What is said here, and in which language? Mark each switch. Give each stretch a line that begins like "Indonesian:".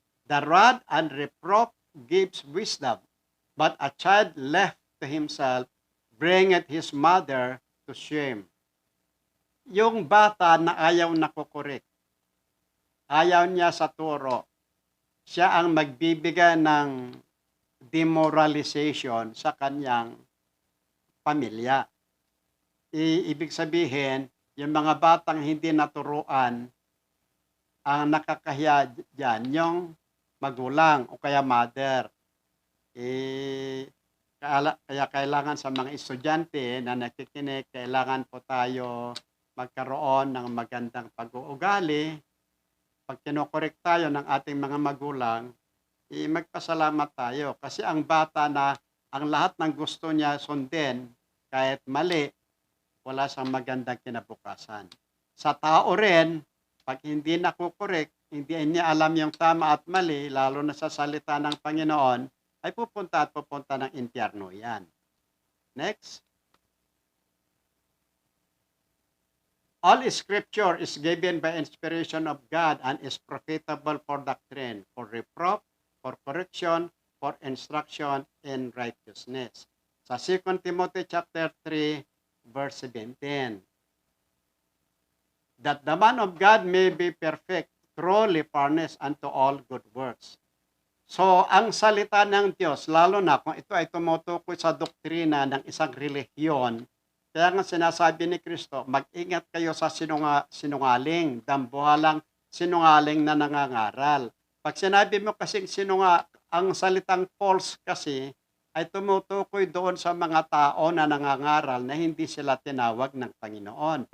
English: The rod and reproof gives wisdom, but a child left to himself bringeth his mother to shame.
Filipino: Yung bata na ayaw nakukorek, ayaw niya sa turo, siya ang magbibigay ng demoralization sa kanyang pamilya. Ibig sabihin, yung mga batang hindi naturuan, ang nakakahiya dyan, yung magulang o kaya mother. Kaya kailangan sa mga estudyante na nakikinig, kailangan po tayo magkaroon ng magandang pag-uugali. Pag kinokorek tayo ng ating mga magulang, magpasalamat tayo. Kasi ang bata na ang lahat ng gusto niya sundin, kahit mali, wala siyang magandang kinabukasan. Sa tao rin, pag hindi nakukorek, hindi niya alam yung tama at mali, lalo na sa salita ng Panginoon, ay pupunta ng impyerno yan.
English: Next. All scripture is given by inspiration of God and is profitable for doctrine, for reproof, for correction, for instruction in righteousness.
Filipino: Sa 2 Timothy chapter 3, verse 17.
English: That the man of God may be perfect, truly furnished unto all good works.
Filipino: So, ang salita ng Diyos, lalo na kung ito ay tumutukoy sa doktrina ng isang relihiyon, kaya nga sinasabi ni Kristo, mag-ingat kayo sa sinungaling, dambuhalang sinungaling na nangangaral. Pag sinabi mo kasing ang salitang false kasi, ay tumutukoy doon sa mga tao na nangangaral na hindi sila tinawag ng Panginoon.